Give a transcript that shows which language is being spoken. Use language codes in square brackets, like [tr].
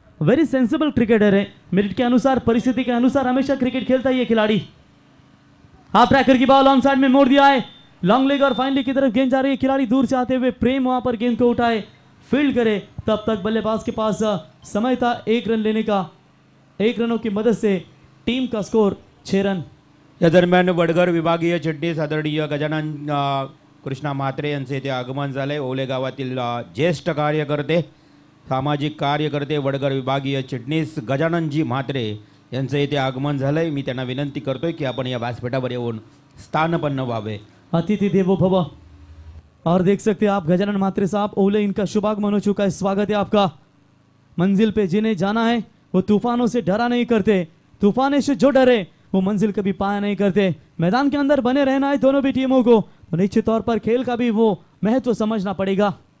[en] very sensible cricketer [hi] है, merit के अनुसार परिस्थिति के अनुसार हमेशा क्रिकेट खेलता है ये खिलाड़ी। हाफ ट्रैकर की बॉल ऑन साइड में मोड़ दिया है, लॉन्ग लेग और फाइन लेग की तरफ गेंद जा रही है। खिलाड़ी दूर से आते हुए प्रेम वहां पर गेंद को उठाए फील्ड करे, तब तक बल्लेबाज के पास समय था 1 रन लेने का। 1 रनों की मदद से टीम का स्कोर 6 रन। [mr] या दरम्यान वडगर विभागीय चिटणीस आदरणीय गजानन कृष्णा म्हात्रे यांचे इथे आगमन झाले. ओले गावातील ज्येष्ठ कार्यकर्ते सामाजिक कार्यकर्ते वडगर विभागीय चिटणीस गजाननजी म्हात्रे यांचं इथे आगमन झालंय. मी त्यांना विनंती करतोय की आपण या व्यासपीठावर येऊन स्थानपन्न व्हावे. [sa] अतिथि देवो भव। [hi] और देख सकते हैं आप गजानन म्हात्रे साहब, ओले इनका शुभागमन हो चुका है। स्वागत है आपका। मंजिल पे जिन्हें जाना है वो तूफानों से डरा नहीं करते, तूफान से जो डरे वो मंजिल कभी पाया नहीं करते। मैदान के अंदर बने रहना है दोनों भी टीमों को, तो निश्चित तौर पर खेल का भी वो महत्व समझना पड़ेगा।